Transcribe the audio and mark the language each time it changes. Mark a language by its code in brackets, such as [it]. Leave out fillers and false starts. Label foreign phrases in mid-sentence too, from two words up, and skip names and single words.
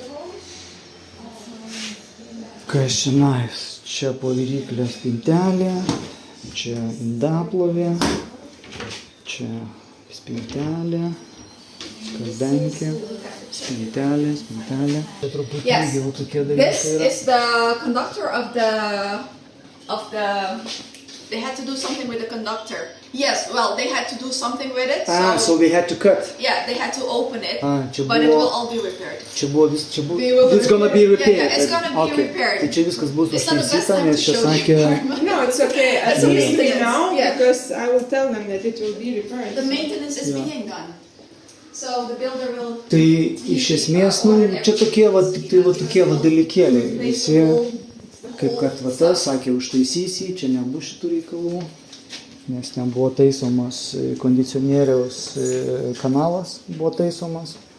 [lt] Kas šiandien? Čia po viryklės spintelė, čia indaplovė, čia spintelė, skalbenkė. Spintelė. Truputį ilgiau tokie dalykai [en] This yra. is the conductor of the. They had to do something with the conductor. Yes, well, they had to do something with it. So they had to cut. Yeah, they had to open it, čia but it will buvo, all be repaired. It's gonna be repaired. Yeah, it's gonna be repaired. [lt] Tai čia viskas bus [en] It's not the best užtaisyta, time to [lt] nes čia [en] show sakė, you. No, it's okay. At It's least okay. they know, Yeah. because I will tell them that it will be repaired. The maintenance is being done. So the builder will. [lt] tai iš esmės, čia tokie va, tik tai va tokie va dalykėliai. Visi, kaip kad va tas, sakė, užtaisysi, čia nebus šitų reikalų, nes ten buvo taisomas kondicionieriaus kanalas, buvo taisomas.